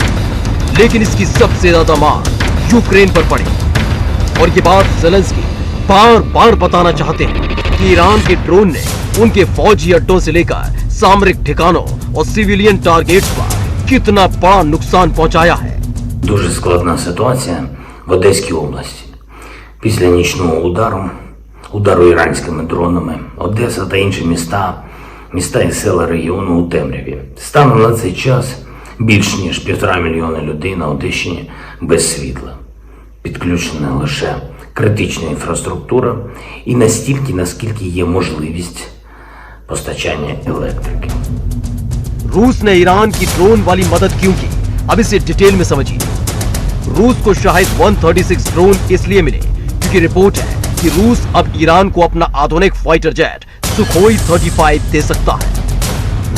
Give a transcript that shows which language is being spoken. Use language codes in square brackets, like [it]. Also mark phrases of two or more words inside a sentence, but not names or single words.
[hi] लेकिन इसकी सबसे ज्यादा मार यूक्रेन पर पड़ी। और ये बात ज़ेलेंस्की बार बार बताना चाहते हैं कि ईरान के ड्रोन ने उनके फौजी अड्डों से लेकर सामरिक ठिकानों और [en] civilian targets [hi] पर कितना बड़ा नुकसान पहुंचाया है। [uk] Дуже складна ситуація в Одеській області. Після нічного удару іранськими дронами, Одеса та інші міста і села регіону у темряві. Станом на цей час більш ніж 1,5 мільйона людей на Одещині без світла. Підключена лише критична інфраструктура і настільки, наскільки є можливість постачання електрики. [hi] रूस ने ईरान की ड्रोन वाली मदद क्यों की, अब इसे डिटेल में समझिए। रूस को शायद 136 ड्रोन इसलिए मिले क्योंकि रिपोर्ट है कि रूस अब ईरान को अपना आधुनिक [en] fighter jet [hi] सुखोई 35 दे सकता है।